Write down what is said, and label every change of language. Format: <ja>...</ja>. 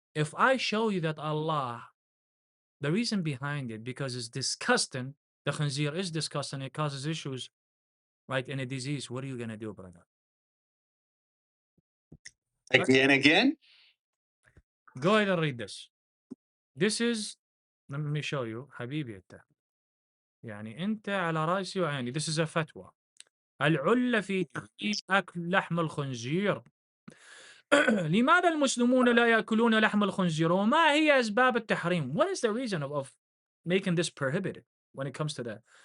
<en>If I show you that Allah, the reason behind it, because it's disgusting, the khinzir is disgusting, it causes issues, right, in a disease, what are you going to do, brother? Again? Go ahead and read this. This is, let me show you,</en> <ar>حبيبي انت. يعني انت على راسي وعيني.</ar> <en>This is a fatwa.</en> <ar>العلة في تحريم أكل لحم الخنزير. لماذا المسلمون لا يأكلون لحم الخنزير؟ وما هي أسباب التحريم?</ar> <en>What is the reason of making this prohibited when it comes to that?</en>